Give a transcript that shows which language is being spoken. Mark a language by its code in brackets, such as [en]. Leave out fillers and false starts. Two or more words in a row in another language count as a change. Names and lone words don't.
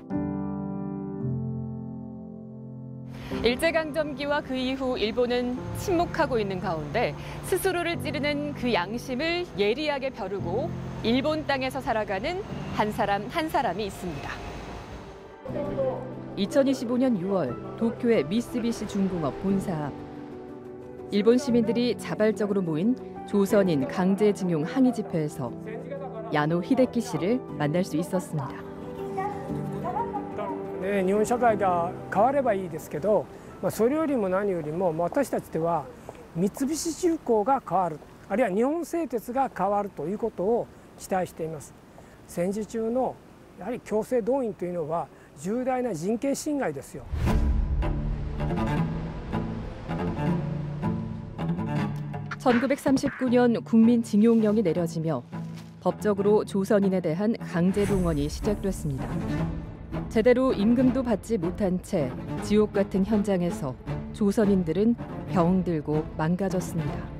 [ko] 일제강점기와 그 이후 일본은 침묵하고 있는 가운데 스스로를 찌르는 그 양심을 예리하게 벼르고 일본 땅에서 살아가는 한 사람 한 사람이 있습니다. 2025년 6월 도쿄의 미쓰비시 중공업 본사 앞. 일본 시민들이 자발적으로 모인 조선인 강제징용 항의 집회에서 야노 히데키 씨를 만날 수 있었습니다. [ja] 日本社会が変わればいいですけど、それよりも何よりも私たちでは三菱重工が変わる、あるいは日本製鉄が変わるということを期待しています。戦時中のやはり強制動員というのは重大な人権侵害ですよ。 [ko] 1939년 국민징용령이 내려지며 법적으로 조선인에 대한 강제 동원이 시작됐습니다. 제대로 임금도 받지 못한 채 지옥 같은 현장에서 조선인들은 병 들고 망가졌습니다.